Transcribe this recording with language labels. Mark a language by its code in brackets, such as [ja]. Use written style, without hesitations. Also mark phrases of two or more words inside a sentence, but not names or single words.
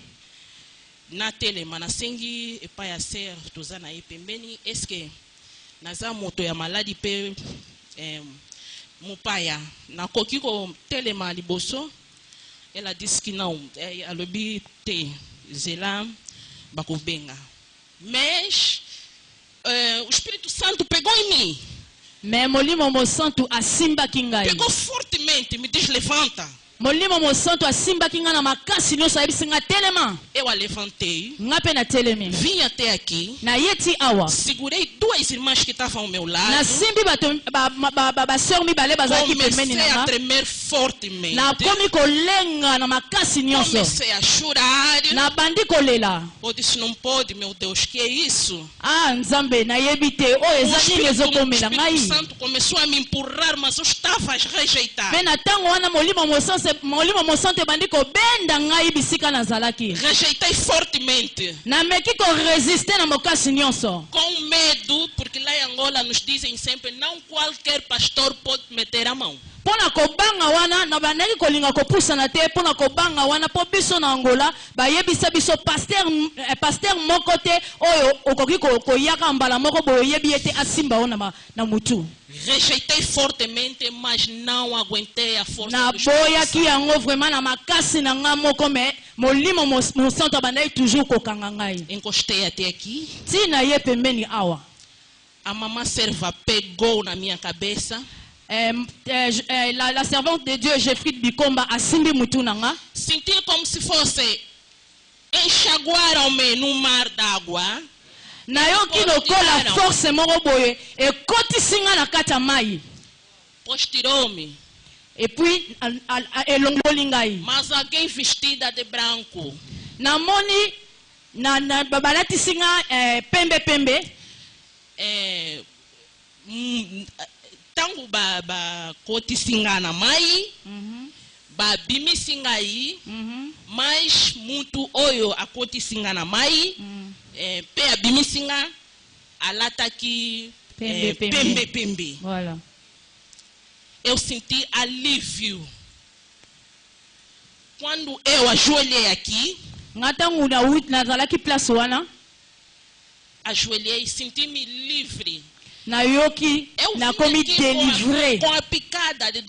[ln] na telema nasengi epa ya ser toza na ye pembeni [fr] est-ce que [ln] naza moto ya maladi pe mupaya nakoki ko telema liboso ela diski na alobi te zela bakobenga [pt] mas o Espírito Santo pegou em mim [ln] mais molimo mo santo asimbaki ngai [pt] pegou fortemente me diz levanta [ln] molimo mo santo asimbaki ngai na makasi nyonso ayebisi ngai telema [pt] eu a levantei [ln] ngai mpe natelemi [pt] vim até aqui [ln] nayeti awa [pt] segurei 2 irmãs que estavam ao meu lado [ln] nasimbi baseur mibale bazalaki pembeni na [pt] comecei a tremer fortemente [ln] nakomi kolenga na makasi nyonso [pt] comecei a chorar [ln] nabandi kolela [pt] eu disse não pode meu Deus que é isso [ln] nzambe nayebi te oyo eza nini ezokomela ngai [pt] o Espírito Santo começou a me empurrar mas eu estava a rejeitar [ln] mpe na ntango wana molimo mosanto ebandi kobenda ngai bisika nazalaki [pt] rejeitei fortemente [ln] nameki koresiste na mokasi nyonso [pt] com medo porque lá em Angola nos dizem sempre não qualquer pastor pode meter a mão [ln] pona kobanga wana na bandaki kolinga kopusana te pona kobanga wana po biso na Angola bayebisa biso pasteur moko te oyo okoki koyaka mbala moko boyebi ete asimba ona na mutu [pt] rejeitei fortemente mas não aguentei a força [ln] na boyaki yango vraiment na makasi na nga moko me molimo mosanto bandaki toujours kokanga ngai [pt] encostei até aqui [ln] tina ye pembeni awa [pt] a mamã serva pegou na minha cabeça [fr] la servante de Dieu [ln] Jeffrey Bikomba asimbi mutu nanga [pt] senti como se fosse enxaguaram-me no mar d'água. [ln] Nayoki lokola force moko boye ekotisi nga na kati ya mai. [pt] Pois tirou-me. [fr] Et puis [ln] elongoli ngai. [pt] Mas alguém vestida de branco. [ln] Namoni na babalatisi nga pembe pembe. Tango ba kotisi nga na mai. Babimisi ngai. Mas mutu oyo akotisi nga na mai. Pe abimisi nga alataki pembe. [fr] Voilà. [pt] Eu senti alívio. Quando eu ajoelhei aqui, ajoelhei e senti-me livre. Com a picada de dor.